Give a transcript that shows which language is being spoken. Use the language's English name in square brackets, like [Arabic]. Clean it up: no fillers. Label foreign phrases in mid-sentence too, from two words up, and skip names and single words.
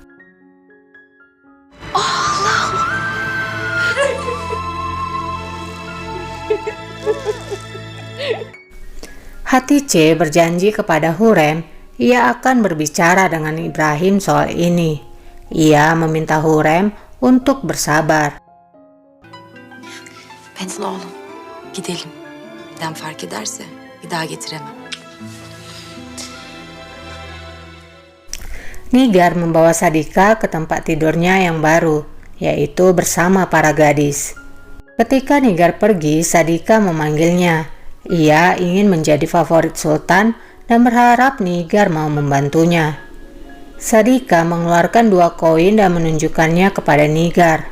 [Indonesian] Hatice berjanji kepada Hurem ia akan berbicara dengan Ibrahim soal ini. Ia meminta Hurem untuk bersabar. [Turkish] Pencil oğlum, gidelim. Dedem fark ederse bir daha getiremem. [Indonesian] Nigar membawa Sadika ke tempat tidurnya yang baru, yaitu bersama para gadis. Ketika Nigar pergi, Sadika memanggilnya. Ia ingin menjadi favorit Sultan dan berharap Nigar mau membantunya. Sadika mengeluarkan 2 koin dan menunjukkannya kepada Nigar.